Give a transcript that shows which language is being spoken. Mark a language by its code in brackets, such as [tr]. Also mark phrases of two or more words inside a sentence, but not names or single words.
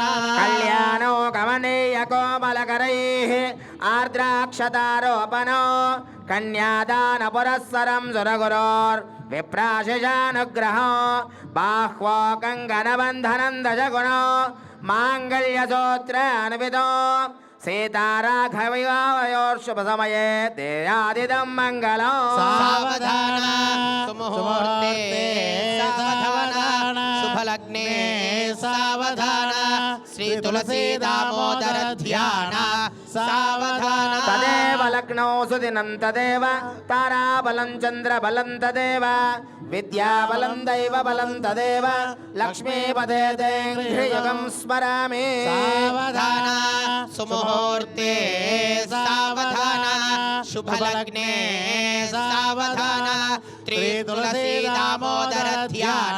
[sa] కళ్యాణో కమనీయ కోమలకరైః ఆర్ద్రాక్షతారోపణో కన్యాదాన పురస్సరం సురగురోర్ విప్రాశిషానుగ్రహో బాహ్వో కంకణబంధనం దశగుణో మాంగళ్యసూత్రాన్వితో సీతారాఘవయోర్శుభసమయే దేయాదిదం మంగళం. సావధాన సుముహూర్తే సావధాన శుభలగ్నే సావధాన శ్రీ तुलसी दामोदर ध्यान सावधान तदेव लग्नौ सुदिनं तदेव ताराबलं चन्द्रबलं तदेव विद्याबलं दैवबलं तदेव लक्ष्मीपदे युगं स्मरामि सावधान सुमुहूर्ते सावधान शुभलग्ने सावधान त्रितुलसी दामोदर ध्यान